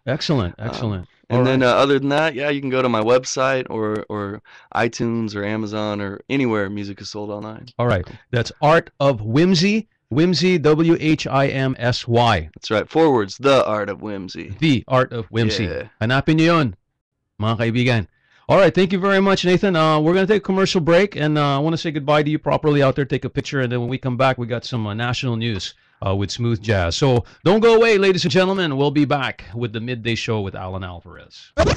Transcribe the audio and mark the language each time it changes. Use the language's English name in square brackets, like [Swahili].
[English] Excellent. And then other than that, yeah, you can go to my website or iTunes or Amazon or anywhere music is sold online. All right. That's Art of Whimsy. Whimsy, W-H-I-M-S-Y. That's right. Forwards, The Art of Whimsy. The Art of Whimsy. Yeah. [Filipino] Hanapin niyo yun, mga kaibigan. [English] All right. Thank you very much, Nathan. We're going to take a commercial break, and I want to say goodbye to you properly out there. Take a picture, and then when we come back, we got some national news with smooth jazz. So don't go away, ladies and gentlemen. We'll be back with the Midday Show with Allan Alvarez.